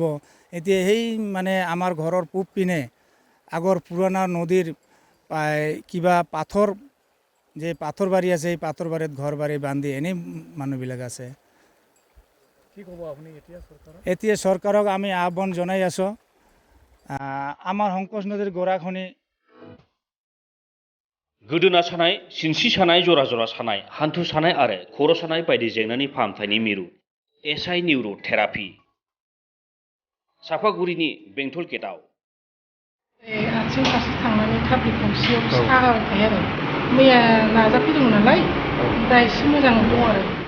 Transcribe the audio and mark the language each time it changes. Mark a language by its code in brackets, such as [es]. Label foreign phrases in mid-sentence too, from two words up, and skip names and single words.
[as] এতিয়া সেই মানে আমাৰ ঘৰৰ পূব পিনে আগৰ পুৰণা নদীৰ কিবা পাথৰ যে পাথৰ বাৰী আছে, এই পাথৰ বাৰীত ঘৰ বাৰী বান্ধি এনেই মানুহবিলাক আছে। কি ক'ব আপুনি এতিয়া চৰকাৰক? এতিয়া চৰকাৰক আমি আহ্বান জনাই আছোঁ। আমাৰ সংকোচ নদীৰ গড়াখনি [brx] गोदोना सानाय, सिनस्रि सानाय, जरा जरा सानाय, हान्थु सानाय आरो खर' सानाय बायदि जेंनानि फाहामथायनि मिरु एसआइ निउर' थेरापि सापागुरिनि बेंटल गेटआव आथिं फारसे थांनानै थाफ्लि गंसेयाव सागाबाय थायो आरो मैया नाजाफैदोंमोन नालाय दा एसे मोजां दं आरो।